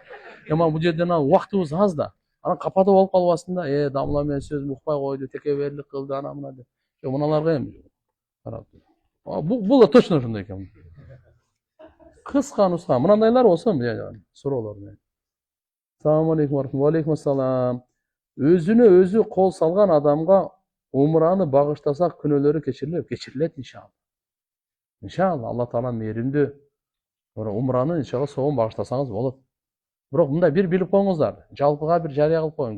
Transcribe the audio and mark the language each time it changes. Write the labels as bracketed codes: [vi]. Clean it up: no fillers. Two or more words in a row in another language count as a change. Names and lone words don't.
[ky] Бул жерден убактыбыз аз да. Анан капада болуп калбасын да. Дамла менен сөзүм укпай койду, текеберлик кылды, анан мына деп. Муналарга эми карап. Бул да точно ошондой экен. Кыска нуска. Мынандайлар болсо, суроолор менен. [ar] السلام عليكم ورحمة الله. وعليكم السلام. [ky] Өзүнө өзү кол салган адамга умраны багыштасак күнөөлөрү кечирилет иншалла. Иншалла Алла Таала мээримдүү. Умраны иншалла соон багыштасаңыз болот. Бирок мындай бир билип коюңуздар. Жалпыга бир жарыя кылып коюң.